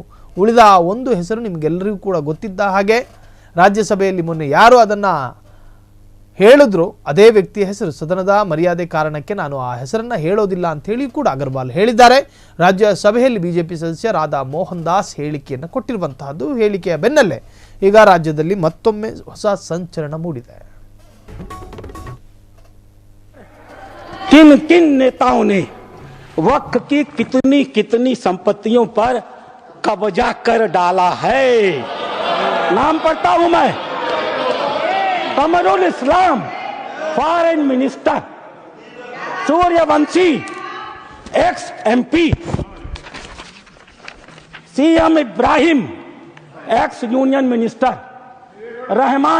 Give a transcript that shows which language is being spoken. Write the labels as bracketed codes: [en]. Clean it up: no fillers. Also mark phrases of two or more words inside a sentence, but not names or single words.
[kn] ಉಳಿದ ಒಂದು ಹೆಸರು ನಿಮಗೆಲ್ಲರಿಗೂ ಕೂಡ ಗೊತ್ತಿದ್ದ ಹಾಗೆ ರಾಜ್ಯಸಭೆಯಲ್ಲಿ ಮೊನ್ನೆ ಯಾರು ಅದನ್ನು ಹೇಳಿದ್ರು ಅದೇ ವ್ಯಕ್ತಿಯ ಹೆಸರು. ಸದನದ ಮರ್ಯಾದೆ ಕಾರಣಕ್ಕೆ ನಾನು ಆ ಹೆಸರನ್ನ ಹೇಳೋದಿಲ್ಲ ಅಂತ ಹೇಳಿ ಕೂಡ ಅಗರ್ವಾಲ್ ಹೇಳಿದ್ದಾರೆ. ರಾಜ್ಯಸಭೆಯಲ್ಲಿ ಬಿಜೆಪಿ ಸದಸ್ಯ ರಾಧಾ ಮೋಹನ್ ದಾಸ್ ಹೇಳಿಕೆಯನ್ನು ಕೊಟ್ಟಿರುವಂತಹದ್ದು. ಹೇಳಿಕೆಯ ಬೆನ್ನಲ್ಲೇ ಈಗ ರಾಜ್ಯದಲ್ಲಿ ಮತ್ತೊಮ್ಮೆ ಹೊಸ ಸಂಚಲನ ಮೂಡಿದೆ. [hi] किन किन नेताओं ने वक्त की कितनी कितनी संपत्तियों पर कब्जा कर डाला है। नाम पढ़ता हूं मैं। कमरुल इस्लाम [en] foreign minister, [hi] सूर्यवंशी [en] ex MP, [hi] सीएम इब्राहिम [en] ex union minister, [hi] रहमान